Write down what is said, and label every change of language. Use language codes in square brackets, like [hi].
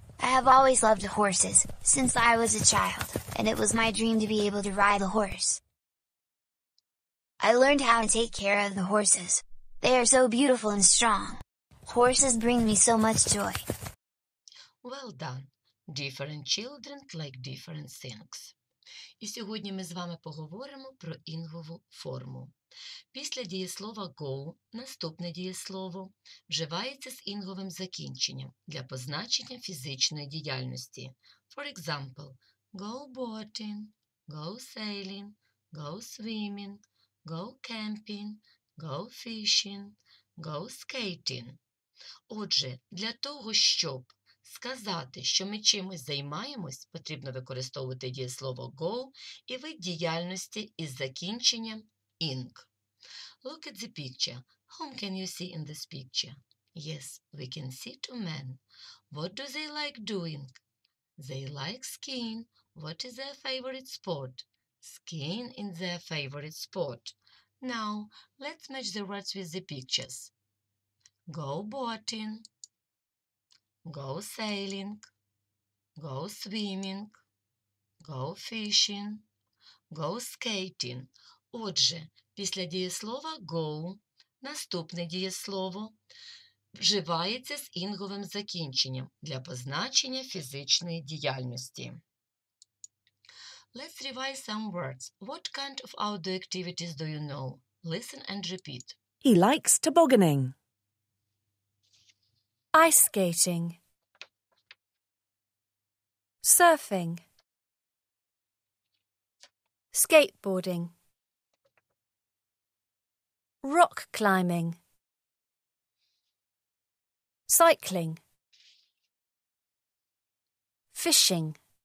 [en] I have always loved horses, since I was a child, and it was my dream to be able to ride a horse. I learned how to take care of the horses. They are so beautiful and strong. Horses bring me so much joy. Well done. Different children like different things. [uk] І сьогодні ми з вами поговоримо про інгову форму. Після дієслова go наступне дієслово вживається з інговим закінченням для позначення фізичної діяльності. [en] For example, go boating, go sailing, go swimming, go camping, go fishing, go skating. [uk] Отже, для того, щоб сказати, що ми чимось займаємось, потрібно використовувати дієслово go і вид діяльності із закінченням ing. [en] Look at the picture. Whom can you see in this picture? Yes, we can see 2 men. What do they like doing? They like skiing. What is their favorite sport? Skiing is their favorite sport. Now, let's match the words with the pictures. Go boating. Go sailing, go swimming, go fishing, go skating. [uk] Отже, після дієслова go наступне дієслово вживається з інговим закінченням для позначення фізичної діяльності. [en] Let's revise some words. What kind of outdoor activities do you know? Listen and repeat. He likes tobogganing. Ice skating. surfing, skateboarding, rock climbing, cycling, fishing.